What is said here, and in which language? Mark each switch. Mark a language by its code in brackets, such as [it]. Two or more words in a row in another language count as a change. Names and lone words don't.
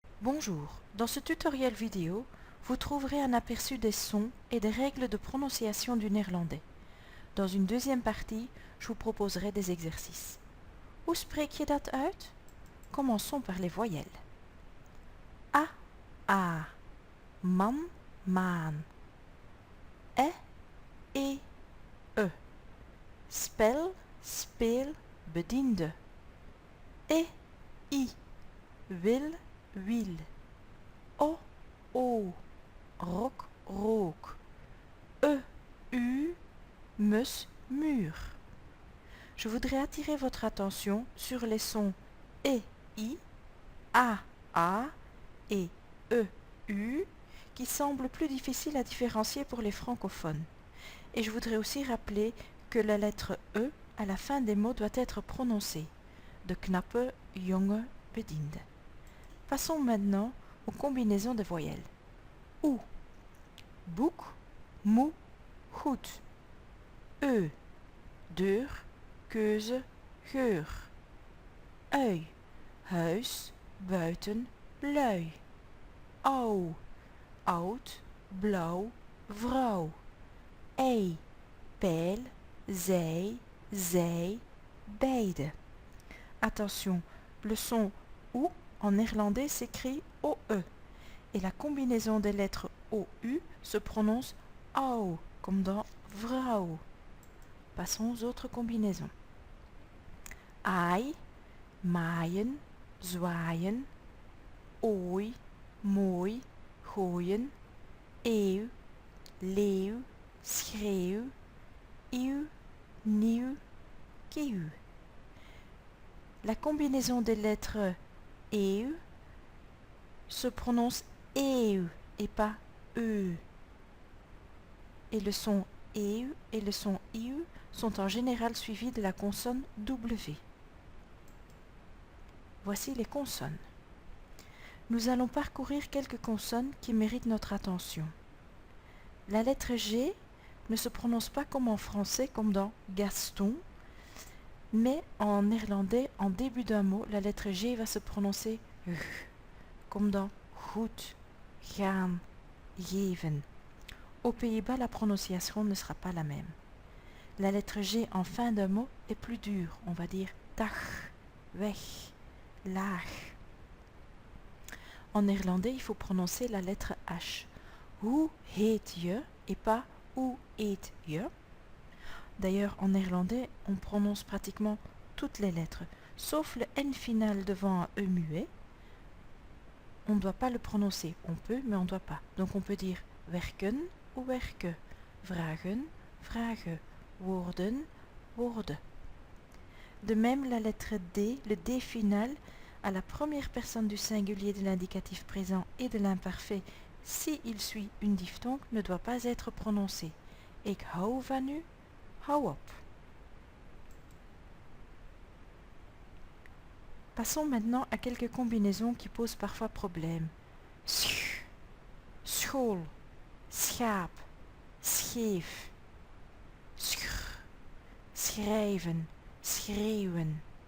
[fr] Bonjour, dans ce tutoriel vidéo, vous trouverez un aperçu des sons et des règles de prononciation du néerlandais. Dans une deuxième partie, je vous proposerai des exercices. [nl] Hoe spreek je dat uit? [fr] Commençons par les voyelles. [nl] A, a, man, maan. E, e, spel, speel, bediende. E, I, wil, wiel. O, rok, rook. Mus, mur. [fr] Je voudrais attirer votre attention sur les sons E, I, A et U qui semblent plus difficiles à différencier pour les francophones. Et je voudrais aussi rappeler que la lettre E à la fin des mots doit être prononcée. [nl] De knappe, jonge, bediende. [fr] Passons maintenant aux combinaisons de voyelles. [nl] Oe, boek, moe, goed. Deur, keuze, geur. Ui, huis, buiten, lui. Au, oud, blauw, vrouw. Ei, pijl, zij, beide. [fr] Attention, le son OU en néerlandais s'écrit OE et la combinaison des lettres OU se prononce AU comme dans vrouw. Passons aux autres combinaisons. [nl] Aai, maaien, zwaaien. Ooi, mooi, gooien. Eeuw, leeuw, schreeuw. Ieuw, nieuw, kieuw. [fr] La combinaison des lettres EU se prononce EU et pas E. Et le son EU et le son IU sont en général suivis de la consonne W. Voici les consonnes. Nous allons parcourir quelques consonnes qui méritent notre attention. La lettre G ne se prononce pas comme en français, comme dans Gaston, mais en néerlandais, en début d'un mot, la lettre G va se prononcer G, comme dans [nl] goed, gaan, geven. [fr] Aux Pays-Bas, la prononciation ne sera pas la même. La lettre G en fin d'un mot est plus dure. On va dire [nl] dag, weg, laag. [fr] En néerlandais, il faut prononcer la lettre H. [nl] Hoe heet je [fr] et pas [nl] hoe eet je. [fr] D'ailleurs, en néerlandais, on prononce pratiquement toutes les lettres, sauf le N final devant un E muet. On ne doit pas le prononcer. On peut, mais on ne doit pas. Donc on peut dire werken ou [nl] werke, vragen, vrage, woorden, woorden. [fr] De même, la lettre D, le D final, à la première personne du singulier de l'indicatif présent et de l'imparfait, si il suit une diphtongue, ne doit pas être prononcé. [nl] Ik hou van u, hou op. [fr] Passons maintenant à quelques combinaisons qui posent parfois problème. [nl] Sch, school, schaap, scheef. Schr, schrijven, schreeuwen.